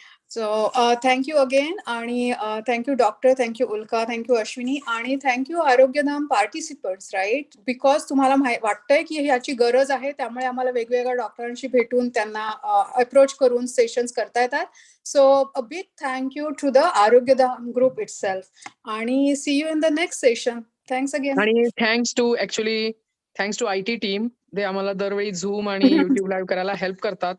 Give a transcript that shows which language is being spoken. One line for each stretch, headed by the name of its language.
English: So thank you again. आणि thank you doctor, thank you Ulka, thank you Ashwini आणि thank you Arogyadham participants, right?
Marathi: Because तुम्हाला वाटतंय की ह्याची गरज आहे, त्यामुळे आम्हाला वेगवेगळ्या डॉक्टरांशी भेटून त्यांना अप्रोच करून सेशन्स करता येतात.
English: So a big thank you to the Arogyadham group itself. आणि see you in the next session. Thanks again.
Marathi: आणि
English: Thanks to IT team.
Marathi: ते आम्हाला दरवेळी Zoom आणि YouTube लाईव्ह करायला हेल्प करतात.